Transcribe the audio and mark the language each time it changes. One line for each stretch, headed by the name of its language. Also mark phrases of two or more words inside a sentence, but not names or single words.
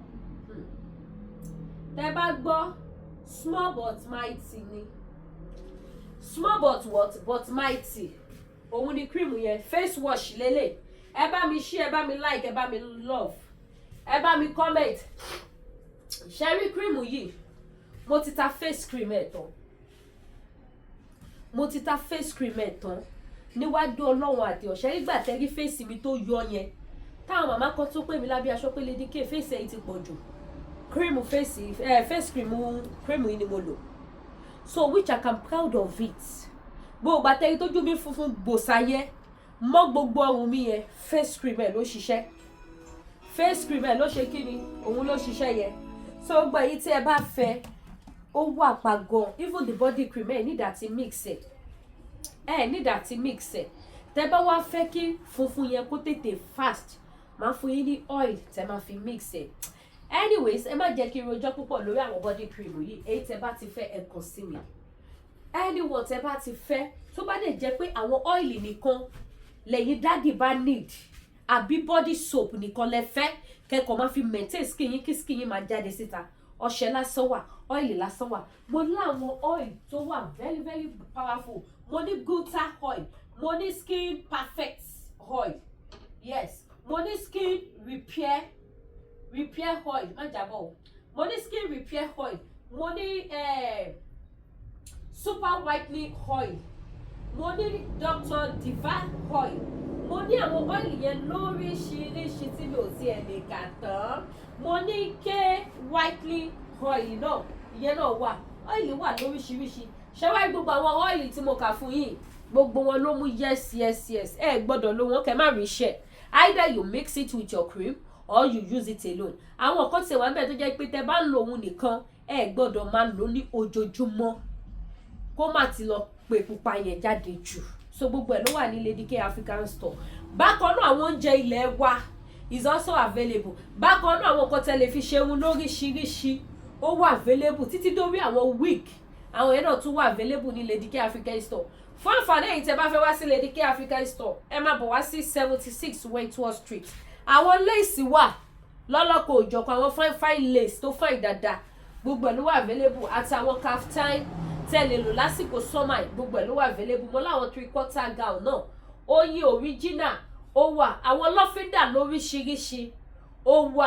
Yoruba: tẹ́ bá gbọ́
English: small but mighty
Yoruba: ni
English: small but what but mighty
Yoruba: òun ni cream yẹn
English: face wash
Yoruba: lélẹ̀ ẹ bá mi share ẹ bá mi like ẹ bá mi love ẹ bá mi comment ṣẹ́rí cream yìí mo ti ta
English: face cream
Yoruba: ẹ̀ tán mo ti ta
English: face cream
Yoruba: ẹ̀ tán níwájú ọlọ́run àti ọ̀ṣẹ́ nígbà tẹ́rí fèsì mi tó yọ yẹn táwọn màmá kan tó pè mí lábẹ́ aṣọ pé Lady K fèsì ẹ̀yìn ti pọ̀ jù cream fèsì
English: face cream
Yoruba: yìí ni mo lò
English: so which I am proud of it
Yoruba: gbogbo àtẹ́rí tójú mi funfun gbòsàyẹ mọ́ gbogbo ọrùn mi yẹn face cream ẹ̀ ló ṣiṣẹ́
English: face cream
Yoruba: ẹ̀ ló ṣe kí ni òun ló ṣiṣẹ́ yẹn so gbogbo èyí tí ẹ bá fẹ́ ó wà pa gan
English: even the body cream
Yoruba: ẹ̀ ní ìdàtí mix ẹ̀ ní ìdàtí mix ẹ̀ tẹ́ bá wá fẹ́ kí funfun yẹn kó tètè fast máa fún yín ní oil tẹ́ máa fi mix ẹ̀ anyways ẹ má jẹ́ kí n rojọ́ púpọ̀ lórí àwọn body cream yìí èyí tẹ́ bá ti fẹ́ ẹ kàn sí mi anyone tẹ́ bá ti fẹ́ tó bá dẹ̀ jẹ́ pé àwọn oil nìkan lẹ́yìn dáàdì bá need àbí
English: body soap
Yoruba: nìkan lẹ fẹ́ kẹ́kọ̀ọ́ máa fi
English: maintain skin
Yoruba: yín kí skin yín máa jáde síta ọṣẹ lásán wà oil lásán wà mo ní àwọn oil tó wà
English: very very powerful
Yoruba: mo ní Gutta oil mo ní
English: skin perfect oil
Yoruba: yes mo ní
English: skin repair oil
Yoruba: má jábọ̀ o mo ní
English: skin repair oil
Yoruba: mo ní
English: super whitening oil
Yoruba: mo ní Dr. Diva oil mo ní àwọn oil yẹn lóríṣiríṣi tí mi ò tiẹ̀ lè kà tán mo ní K whitening oil náà ìyẹn náà wà oil wà lóríṣiríṣi ṣẹ́wáì gbogbo àwọn oil tí mo kà fún yín gbogbo wọn ló mú yes ẹ gbọ́dọ̀ lò wọ́n kẹ́ má rí iṣẹ́
English: either you mix it with your cream or you use it alone
Yoruba: àwọn kan ti wà ń bẹ̀ tó jẹ́ pé tẹ́ bá ń lo òun nìkan ẹ gbọ́dọ̀ máa lò ní ojoojúmọ́ kó má ti lọ pé pupa yẹn jáde jù so gbogbo ẹ̀ ló wà ní Lady K African Store bákan náà àwọn oúnjẹ ilẹ̀ wa
English: is also available
Yoruba: bákan náà àwọn nǹkan tẹ́ lè fi ṣeun lóríṣiríṣi ó wà available títí dórí àwọn wig àwọn yẹn náà tún wà available ní Lady K African Store fún àǹfààní ẹ̀yin tẹ́ bá fẹ́ wá sí Lady K African Store ẹ máa bọ̀ wá sí 76 Wentworth Street àwọn lace wà lọ́lọ́kọ̀ òjọ̀kan àwọn
English: fine lace
Yoruba: tó fine dáadáa gbogbo ẹ̀ ló wà available àti àwọn kaftan tẹ́lẹ̀ lò lásìkò summer gbogbo ẹ̀ ló wà available mọ́ láwọn 3/4 gown náà oyin original ó wà àwọn lọ́fíńdà lóríṣiríṣi ó wà